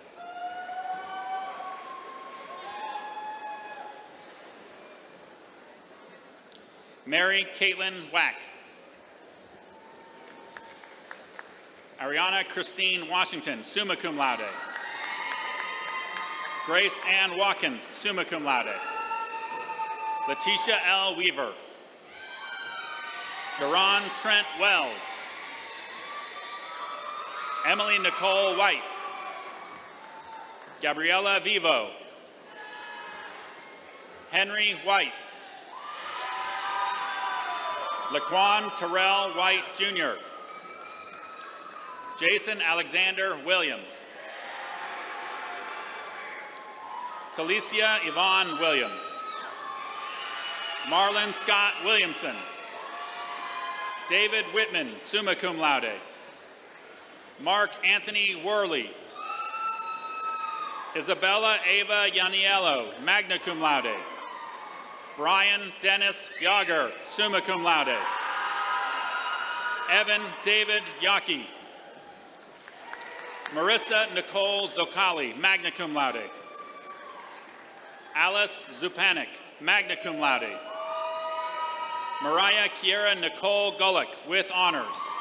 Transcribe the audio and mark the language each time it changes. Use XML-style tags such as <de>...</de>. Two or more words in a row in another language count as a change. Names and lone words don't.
<en>Mary Caitlin Wack. Ariana Christine Washington,</en> <la>summa cum laude.</la> <en>Grace Ann Watkins,</en> <la>summa cum laude.</la> <en>Letitia L. Weaver. Duran Trent Wells. Emily Nicole White. Gabriella Vivo. Henry White. Laquan Terrell White, Jr. Jason Alexander Williams. Talicia Yvonne Williams. Marlon Scott Williamson. David Whitman,</en> <la>summa cum laude.</la> <en>Mark Anthony Worley. Isabella Ava Yaniello,</en> <la>magna cum laude.</la> <en>Brian Dennis Yager,</en> <la>summa cum laude.</la> <en>Evan David Yaki. Marissa Nicole Zocali,</en> <la>magna cum laude.</la> <en>Alice Zupanik,</en> <la>magna cum laude.</la> <en>Mariah Kiera Nicole Gullick, with honors.</en>